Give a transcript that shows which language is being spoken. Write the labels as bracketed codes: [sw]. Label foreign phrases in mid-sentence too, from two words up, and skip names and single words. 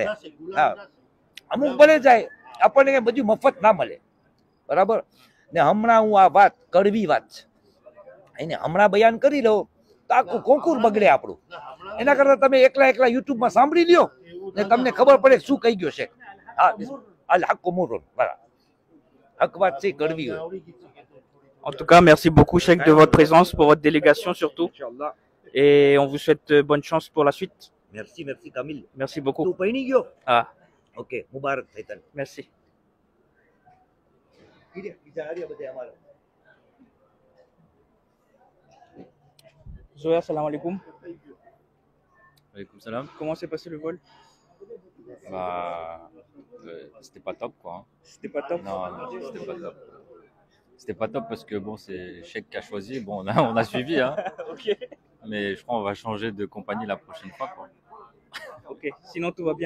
[gu] હા, અમુક ભલે જાય, આપણને કઈ બધું મફત ના મળે, બરાબર ને. હમણાં હું આ વાત કડવી વાત છે એને હમણાં બયાન કરી લો તો આખું કોંકુર બગડે આપણું. એના કરતા તમે એકલા યુટ્યુબમાં સાંભળી લ્યો ને તમને ખબર પડે શું કહી ગયો છે. હા, હાલ હક્કો મોરો બરાબર, હક વાત છે, કડવી હોય. [fr] En tout cas, merci beaucoup, Cheikh, de votre présence, pour votre délégation surtout. Et on vous souhaite bonne chance pour la suite. Merci, merci Kamil. Merci beaucoup. [gu] તું પૈણી ગયો? Ah, ઓકે, મુબારક થાય તને. [fr] merci. [gu] બીજા હાર્યા બધા અમારા. [ar] Zoya, سلام عليكم. عليكم سلام. [fr] Comment s'est passé le vol? Bah, c'était pas top quoi. C'était pas top? Non, non, c'était pas top. C'était pas top parce que bon, c'est Cheikh qui a choisi. Bon, on a suivi, hein. Ok. Mais je crois qu'on va changer de compagnie la prochaine fois, quoi. Ok. Sinon, tout va bien?